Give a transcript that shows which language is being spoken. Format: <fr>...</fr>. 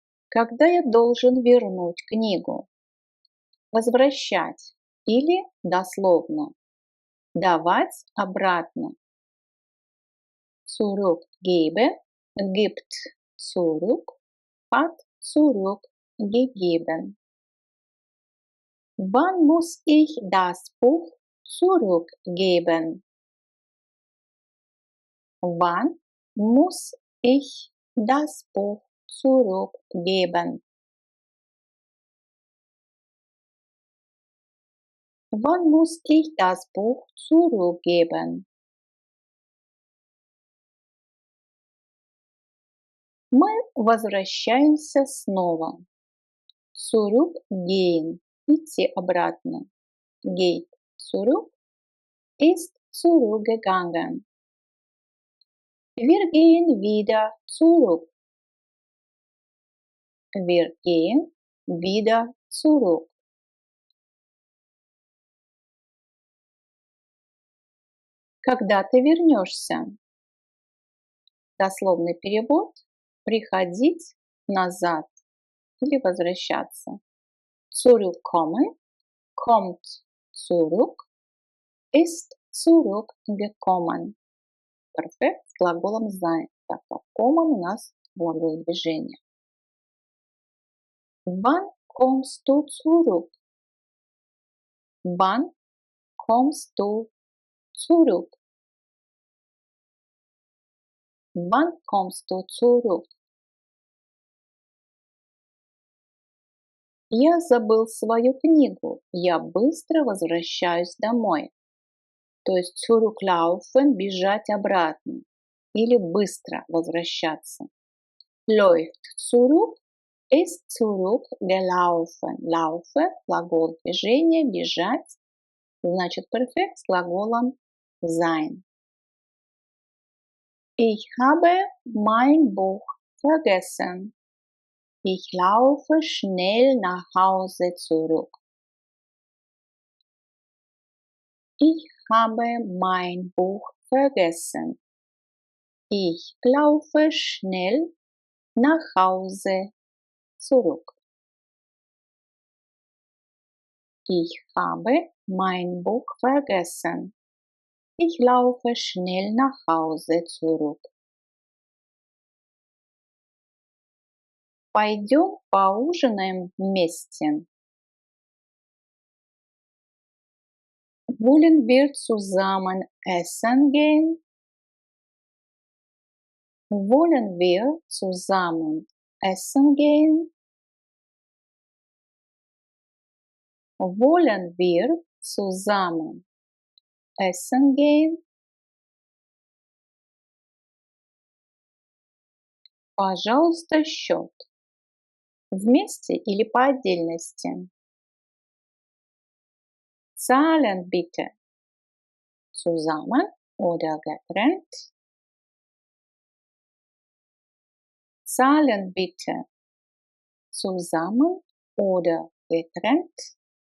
<ru>Когда я должен вернуть книгу? Возвращать или дословно давать обратно.</ru> <de>Zurückgeben, gibt zurück, hat zurückgegeben. Wann muss ich das Buch zurückgeben? Wann muss ich das Buch zurückgeben? Wann muss ich das Buch zurückgeben?</de> <ru>Мы возвращаемся снова. Zurückgehen – идти обратно.</ru> <de>Geht zurück ist zurückgegangen. Wir gehen wieder zurück. Wir gehen wieder zurück.</de> <ru>Когда ты вернешься? Дословный перевод – приходить назад или возвращаться.</ru> <de>Zurückkommen, kommt zurück, ist zurückgekommen.</de> <ru>Perfekt с глаголом sein, так как kommen у нас глагол движения.</ru> <de>Wann kommst du zurück? Wann kommst du zurück? Wann kommst du zurück?</de> <ru>Я забыл свою книгу. Я быстро возвращаюсь домой. То есть zurücklaufen – бежать обратно или быстро возвращаться.</ru> <de>Läuft zurück ist zurückgelaufen.</de> <ru>Laufe – глагол движения, бежать. Значит, perfekt с глаголом sein.</ru> <de>Ich habe mein Buch vergessen. Ich laufe schnell nach Hause zurück. Ich habe mein Buch vergessen. Ich laufe schnell nach Hause zurück. Ich habe mein Buch vergessen. Ich laufe schnell nach Hause zurück.</de> <ru>Пойдем поужинаем вместе.</ru> <de>Wollen wir zusammen essen gehen? Wollen wir zusammen essen gehen? Wollen wir zusammen essen gehen?</de> <ru>Пожалуйста, счет. Вместе или по отдельности?</ru> <de>Zahlen bitte. Zusammen oder getrennt? Zahlen bitte. Zusammen oder getrennt?</de>